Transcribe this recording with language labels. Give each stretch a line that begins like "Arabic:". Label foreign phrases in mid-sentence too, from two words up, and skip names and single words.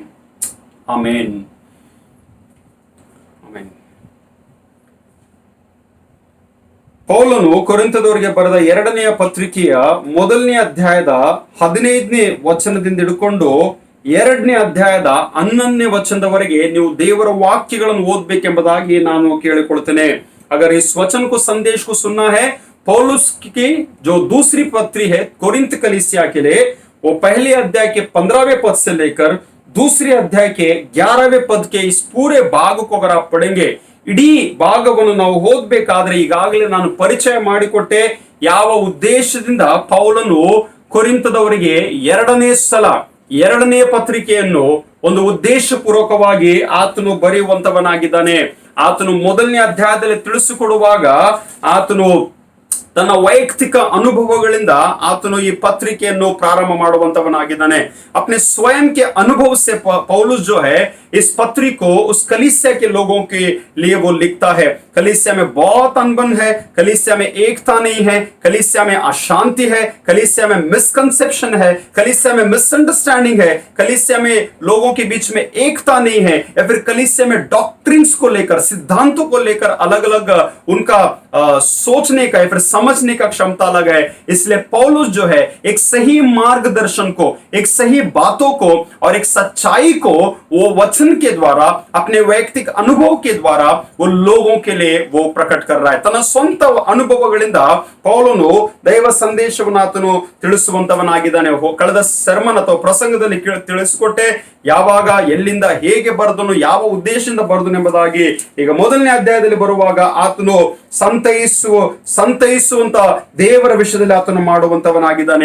Kannada: ಆಮೇನ್. ಆಮೇನ್. ಪೌಲನು ಕೊರಿಂಥದವರಿಗೆ ಬರೆದ 2ನೇ ಪತ್ರಿಕೆಯ 1ನೇ ಅಧ್ಯಾಯದ 15ನೇ ವಚನದಿಂದ ಹಿಡ್ಕೊಂಡು 2ನೇ ಅಧ್ಯಾಯದ 11ನೇ ವಚನದವರೆಗೆ ನೀವು ದೇವರ ವಾಕ್ಯಗಳನ್ನು ಓದ್ಬೇಕೆಂಬುದಾಗಿ ನಾನು ಕೇಳಿಕೊಳ್ತೇನೆ.
Hindi: अगर इस वचन को संदेश को सुनना है, पौलुस की जो दूसरी पत्री है कोरिंथ कलीसिया के लिए, वो पहले अध्याय के 15वें पद से लेकर दूसरे अध्याय के 11वें पद के इस पूरे भाग को अगर आप पढ़ेंगे,
Kannada: ಇಡೀ ಭಾಗವನ್ನು ನಾವು ಓದಬೇಕಾದ್ರೆ ಈಗಾಗಲೇ ನಾನು ಪರಿಚಯ ಮಾಡಿಕೊಟ್ಟೆ ಯಾವ ಉದ್ದೇಶದಿಂದ ಪೌಲನು ಕೊರಿಂಥದವರಿಗೆ 2ನೇ ಪತ್ರಿಕೆಯನ್ನು ಒಂದು ಉದ್ದೇಶ ಪೂರ್ವಕವಾಗಿ ಆತನು ಬರೆಯುವಂತವನಾಗಿದ್ದಾನೆ. ಆತನು 1ನೇ ಅಧ್ಯಾಯದಲ್ಲಿ ತಿಳಿಸಿಕೊಡುವಾಗ ಆತನು ತನ್ನ ವೈಯಕ್ತಿಕ ಅನುಭವಗಳಿಂದ ಆತನು ಈ ಪತ್ರಿಕೆಯನ್ನು ಪ್ರಾರಂಭ ಮಾಡುವಂತವನಾಗಿದ್ದಾನೆ.
Hindi: अपने स्वयं के अनुभव से पौलुस जो है इस पत्री को उस कलीसिया के लोगों के लिए वो लिखता है. कलीसिया में बहुत अनबन है, कलीसिया में एकता नहीं है, कलीसिया में अशांति है, कलीसिया में मिसकंसेप्शन है, कलीसिया में मिसअंडरस्टैंडिंग है, कलीसिया में लोगों के बीच में एकता नहीं है, या फिर कलीसिया में डॉक्ट्रिन्स को लेकर, सिद्धांतों को लेकर अलग अलग उनका सोचने का या फिर समझने का क्षमता अलग है. इसलिए पौलुस जो है एक सही मार्गदर्शन को, एक सही बातों को और एक सच्चाई को वो वचन के द्वारा, अपने वैयक्तिक अनुभव के द्वारा वो लोगों के लिए वो प्रकट कर रहा है.
Kannada: ತನ್ನ ಸ್ವಂತ ಅನುಭವಗಳಿಂದ ಪೌಲನು ದೈವ ಸಂದೇಶವನ್ನು ಆತನು ತಿಳಿಸುವಂತವನಾಗಿದ್ದಾನೆ. ಕಳೆದ ಸರ್ಮನ್ ಅಥವಾ ಪ್ರಸಂಗದಲ್ಲಿ ತಿಳಿಸಿಕೊಟ್ಟೆ ಯಾವಾಗ, ಎಲ್ಲಿಂದ, ಹೇಗೆ ಬರೆದನು, ಯಾವ ಉದ್ದೇಶದಿಂದ ಬರೆದನು ಎಂಬುದಾಗಿ. ಈಗ 1ನೇ ಅಧ್ಯಾಯದಲ್ಲಿ ಬರುವಾಗ ಆತನು ಸಂತೈಸುವಂತ ದೇವರ ವಿಷಯದಲ್ಲಿ ಆತನು ಮಾಡುವಂತವನಾಗಿದ್ದಾನೆ.